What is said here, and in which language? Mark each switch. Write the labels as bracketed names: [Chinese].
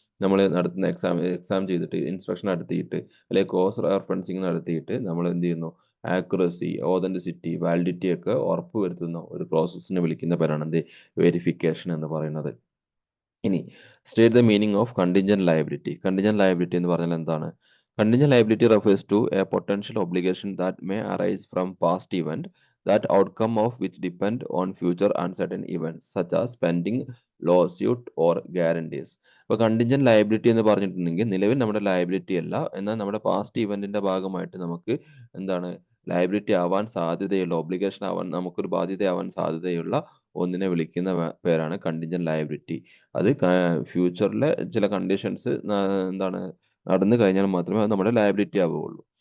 [Malayalam] നമ്മൾ നടത്തുന്ന എക്സാം ചെയ്തിട്ട് ഇൻസ്പെക്ഷൻ നടത്തിയിട്ട് അല്ലെങ്കിൽ കോഴ്സ് റെഫറൻസിങ് നടത്തിയിട്ട് നമ്മൾ എന്ത് ചെയ്യുന്നു, ആക്യുറസി, ഓതന്റിസിറ്റി, വാലിഡിറ്റി ഒക്കെ ഉറപ്പ് വരുത്തുന്ന ഒരു പ്രോസസ്സിനെ വിളിക്കുന്ന പേരാണ് എന്ത്, വെരിഫിക്കേഷൻ എന്ന് പറയുന്നത്. ഇനി [English] State the meaning of contingent liability. [Malayalam] Contingent liability എന്ന് പറഞ്ഞാൽ എന്താണ്? [English] Contingent liability refers to a potential obligation that may arise from past event that outcome of which depend on future uncertain events such as pending lawsuit or guarantees. [Malayalam] അപ്പോൾ contingent liability എന്ന് പറഞ്ഞിട്ടുണ്ടെങ്കിൽ നിലവിൽ നമ്മുടെ liability അല്ല, എന്നാൽ നമ്മുടെ past ഇവന്റിന്റെ ഭാഗമായിട്ട് നമുക്ക് എന്താണ് ലയബിലിറ്റി ആവാൻ സാധ്യതയുള്ള, ഒബ്ലിഗേഷൻ ആവാൻ, നമുക്കൊരു ബാധ്യതയാവാൻ സാധ്യതയുള്ള ഒന്നിനെ വിളിക്കുന്ന പേരാണ് കണ്ടിൻജന്റ് ലയബിലിറ്റി. അത് ഫ്യൂച്ചറിലെ ചില കണ്ടീഷൻസ് എന്താണ് നടന്നു കഴിഞ്ഞാൽ മാത്രമേ അത് നമ്മുടെ ലയബിലിറ്റി ആവുകയുള്ളൂ.